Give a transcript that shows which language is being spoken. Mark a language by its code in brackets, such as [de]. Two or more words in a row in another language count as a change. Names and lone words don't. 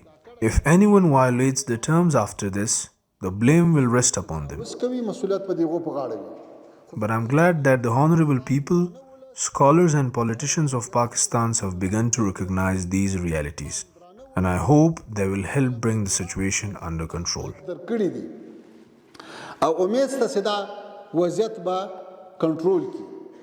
[en] If anyone violates the terms after this, the blame will rest upon them. But I'm glad that the honorable people, scholars, and politicians of Pakistan have begun to recognize these realities. And I hope they will help bring the situation under control. [ps] او امید ست چې دا وضعیت به کنټرول کړي.